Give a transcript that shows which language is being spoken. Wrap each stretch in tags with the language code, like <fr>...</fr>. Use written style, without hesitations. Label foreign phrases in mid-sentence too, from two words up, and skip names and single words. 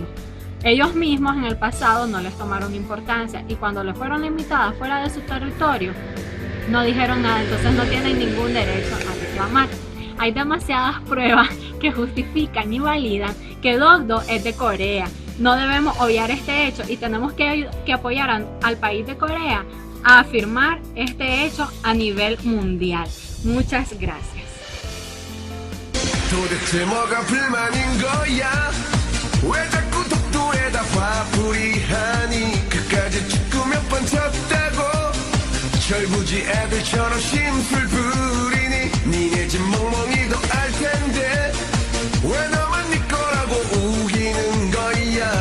<es>Ellos mismos en el pasado no les tomaron importancia y cuando les fueron limitadas fuera de su territorio no dijeron nada, entonces no tienen ningún derecho a reclamar. Hay demasiadas pruebas que justifican y validan que Dokdo es de Corea. No debemos obviar este hecho y tenemos que apoyar al país de Corea a afirmar este hecho a nivel mundial. Muchas gracias.</es> <ko>니네 집 멍멍이도 알 텐데 왜 나만 네 거라고 우기는 거야.</ko>